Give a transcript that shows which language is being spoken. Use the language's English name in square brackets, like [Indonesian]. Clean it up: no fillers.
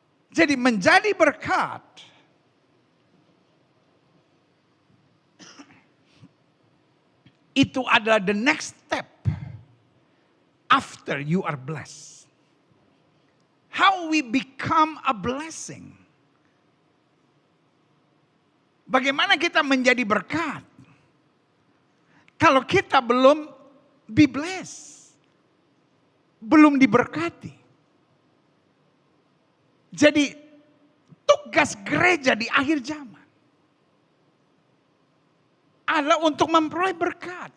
[Indonesian] Jadi menjadi berkat itu adalah [English] the next step after you are blessed. How we become a blessing. [Indonesian] Bagaimana kita menjadi berkat? Kalau kita belum [English] be blessed, [Indonesian] belum diberkati. Jadi tugas gereja di akhir zaman adalah untuk memperoleh berkat.